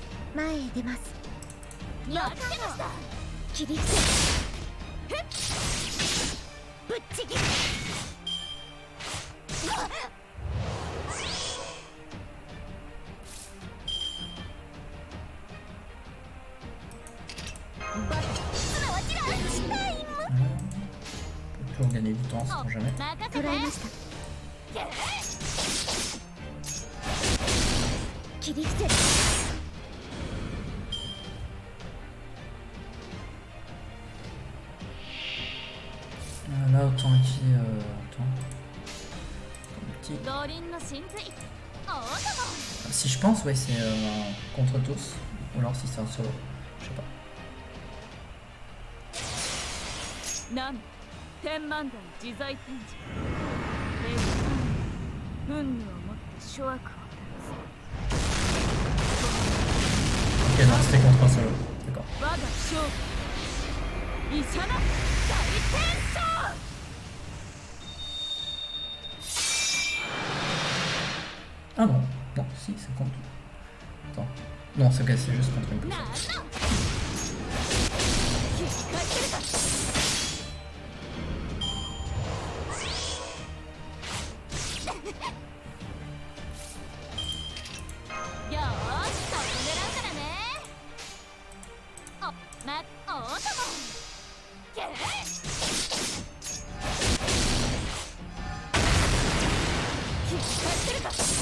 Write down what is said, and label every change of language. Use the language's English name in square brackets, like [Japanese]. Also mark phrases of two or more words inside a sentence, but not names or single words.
[Japanese] 前へ出ます。やってました。切り伏せぶっちぎる。 [French] Toujours gagner du temps, c'est jamais. [Japanese] 捉えました。切り伏せる。 [French] Là, autant utiliser. Attends. Si je pense, ouais, c'est contre tous. Ou alors si c'est un solo. Je sais pas. [Japanese] なん天満山自在天寿運をもって諸悪を断 [French] Ok, non, c'était contre un solo. D'accord. [Japanese] つ我が勝負イシャナ大天将 [French] Ah non, non, si, c'est contre. Attends. Non, c'est ok, c'est juste contre une [Japanese] な [French] personne. [Japanese] んの切り返せるか よーし、そこ狙うからねお、おーともけー切り返せるか